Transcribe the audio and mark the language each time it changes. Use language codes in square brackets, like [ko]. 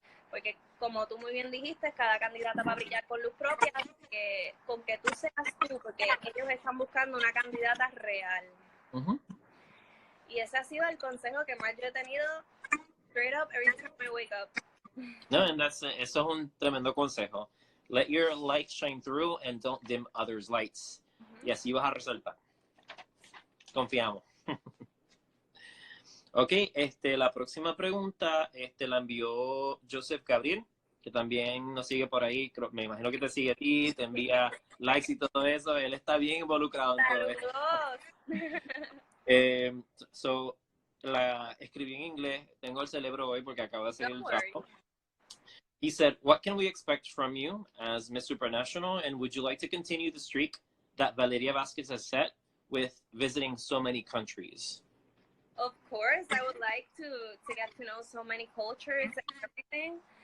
[es] Porque como tú muy bien dijiste, cada candidata va a brillar con luz propia, con que tú seas tú, porque ellos están buscando una candidata real. Y ese ha sido el consejo que más yo he tenido [en] straight up every time I wake up. [es] No, eso es un tremendo consejo. [en] Let your light shine through and don't dim others' lights. [es] Y así vas a resaltar. Confiamos. Ok, la próxima pregunta la envió Joseph Gabriel, que también nos sigue por ahí. Me imagino que te sigue a ti, te envía likes y todo eso. Él está bien involucrado en todo esto. La escribí en inglés. Tengo el cerebro hoy porque acabo de hacer el trabajo. [en] He said, what can we expect from you as Miss Supranational, and would you like to continue the streak that Valeria Vázquez has set with visiting so many countries? Of course, I would like to get to know so many cultures and everything.